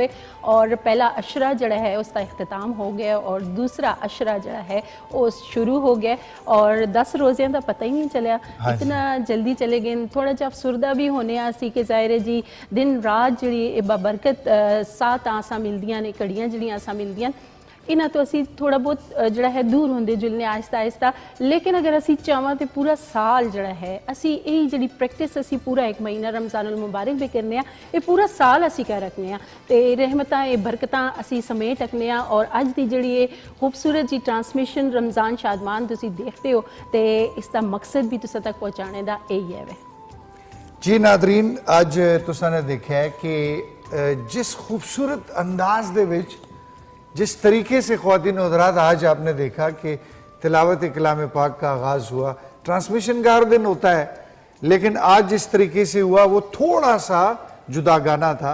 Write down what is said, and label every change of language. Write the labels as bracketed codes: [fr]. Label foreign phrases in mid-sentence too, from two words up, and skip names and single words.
[ur] اور پہلا عشرہ جڑا ہے اس کا اختتام ہو گیا، اور دوسرا عشرہ جڑا ہے وہ شروع ہو گیا، اور [pa] 10 روزیاں دا پتہ ہی نہیں چلیا، [ur] اتنا جلدی چلے گئے۔ [pa] تھوڑا جا افسردہ بھی ہونے سی کہ ظاہر ہے جی دن رات جڑی بابرکت سات آساں ملدیاں نے، کڑیاں جڑیاں آساں ملدیاں، انہاں تو اسی تھوڑا بہت جڑا ہے دور ہوندے جلنے آہستہ آہستہ، لیکن اگر اسی چاہواں تے پورا سال جڑا ہے اسی یہی جڑی پریکٹس اسی پورا ایک مہینہ رمضان المبارک بھی کرنے ہیں، یہ پورا سال اسی کر رکھنے ہیں، تے رحمتاں یہ برکتاں اسی سمیٹ رکھنے ہیں۔ اور اج دی جڑی یہ خوبصورت جی ٹرانسمیشن رمضان شادمان تسی دیکھتے ہو، تے اس دا مقصد بھی تساں تک پہنچانے دا یہی ہے۔ جی ناظرین، اج تساں نے دیکھا ہے کہ جس خوبصورت انداز دے وچ، [ur] جس طریقے سے خواتین و حضرات آج آپ نے دیکھا کہ تلاوت کلام پاک کا آغاز ہوا، ٹرانسمیشن کا ہر دن ہوتا ہے، لیکن آج جس طریقے سے ہوا وہ تھوڑا سا جدا گانا تھا۔